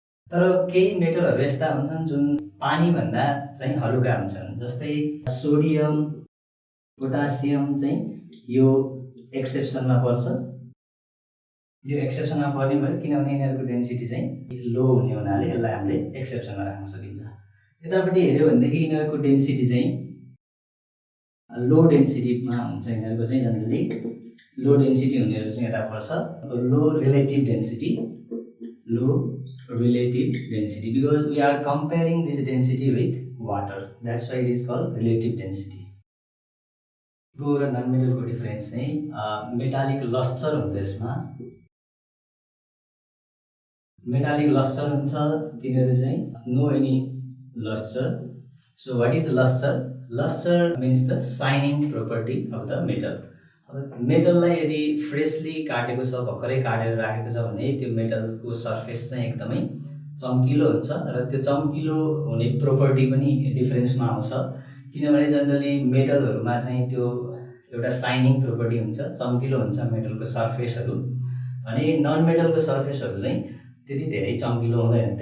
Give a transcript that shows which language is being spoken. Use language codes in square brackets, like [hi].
[ne] तर केही मेटलहरू यस्ता हुन्छन् जुन पानीभन्दा चाहिँ हलुका हुन्छन्, जस्तै सोडियम, पोटासियम चाहिँ यो एक्सेप्सनमा पर्छ। यो एक्सेप्सनमा पर्ने भयो किनभने यिनीहरूको डेन्सिटी चाहिँ लो हुने हुनाले यसलाई हामीले एक्सेप्सनमा राख्न सकिन्छ। यतापट्टि हेऱ्यो भनेदेखि यिनीहरूको डेन्सिटी चाहिँ लो डेन्सिटीमा हुन्छ। यिनीहरूको चाहिँ जनरली लो डेन्सिटी हुनेहरू चाहिँ यता पर्छ लो relative density, [en] low relative density, because we are comparing this density with water, that's why it is called relative density. [ne] Go र नन मेटलको डिफरेन्स चाहिँ मेटालिक लस्चर हुन्छ। यसमा मेटालिक लस्चर हुन्छ, तिनीहरू चाहिँ [en] No any lustre. So what is lustre? Lustre means the shining property of the metal. [ne] मेटललाई यदि freshly काटेको छ, भर्खरै काटेर राखेको छ भने त्यो मेटलको सर्फेस चाहिँ एकदमै चम्किलो हुन्छ र त्यो चम्किलो हुने प्रोपर्टी पनि डिफरेन्समा आउँछ किनभने जनरली मेटलहरूमा चाहिँ त्यो एउटा साइनिङ प्रोपर्टी हुन्छ, चम्किलो हुन्छ मेटलको सर्फेसहरू, भने नन मेटलको सर्फेसहरू चाहिँ त्यति धेरै चम्किलो हुँदैन।